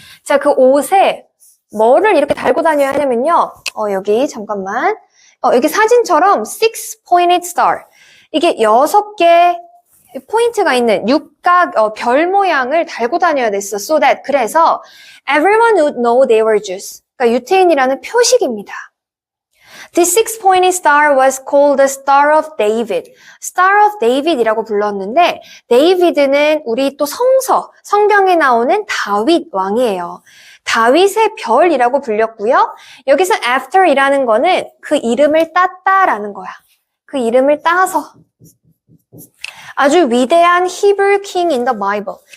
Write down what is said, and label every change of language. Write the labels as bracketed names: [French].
[Korean] 자, 그 옷에 뭐를 이렇게 달고 다녀야 하냐면요. 여기 잠깐만. 여기 사진처럼 [English] six-pointed star. [Korean] 이게 6개 포인트가 있는 육각 별 모양을 달고 다녀야 됐어. [English] So that [Korean] 그래서 [English] everyone would know they were Jews. [Korean] 그러니까 유태인이라는 표식입니다. [English] This six-pointed star was called the Star of David. [Korean] Star of David이라고 불렀는데 데이비드는 우리 또 성경에 나오는 다윗 왕이에요. 다윗의 별이라고 불렸고요. 여기서 after이라는 거는 그 이름을 땄다라는 거야. 그 이름을 따서. 아주 위대한 [English] Hebrew king in the Bible.